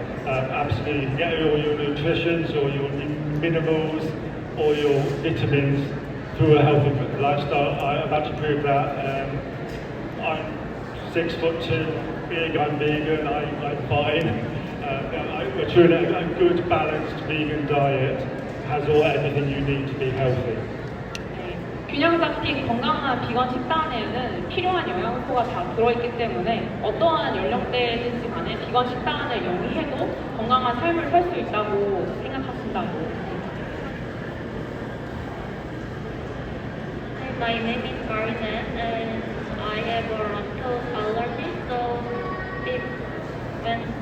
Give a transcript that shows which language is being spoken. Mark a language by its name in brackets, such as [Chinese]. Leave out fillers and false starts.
[English] Absolutely, you can get all your nutritions or your minerals or your vitamins through a healthy lifestyle. I've had to prove that. I'm 6'2", big, I'm vegan, I'm fine. We're true, a good balanced vegan diet has everything you need to be healthy. [Korean] 균형 잡힌 건강한 비건 식단에는 필요한 영양소가 다 들어있기 때문에 어떠한 연령대든지 간에 비건 식단을 영위해도 건강한 삶을 살 수 있다고 생각하신다고. [English] my name is Marizan and I have a lactose allergy, so if when